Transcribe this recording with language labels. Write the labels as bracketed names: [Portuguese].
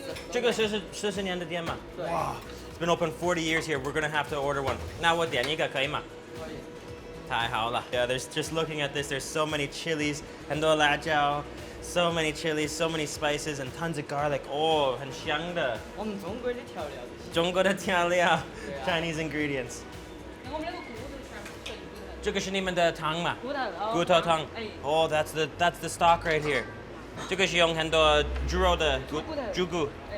[Chinese] 这个是40年的店吗？对。 [English] It's been open 40 years here. We're gonna have to order one. [Chinese] 那我点一个可以吗？可以。太好了。 [English] Yeah, there's just looking at this. There's so many chilies, [Chinese] 很多辣椒, [English] so many chilies, so many spices, and tons of garlic. [Chinese] Oh, 很香的。我们中国的调料。中国的调料 [English] Chinese ingredients. [Chinese] 我们那个骨头全部是骨头。这个是你们的汤吗？骨头汤。 [English] Oh, that's the stock right here. [Chinese] 这个是用很多猪肉的猪骨。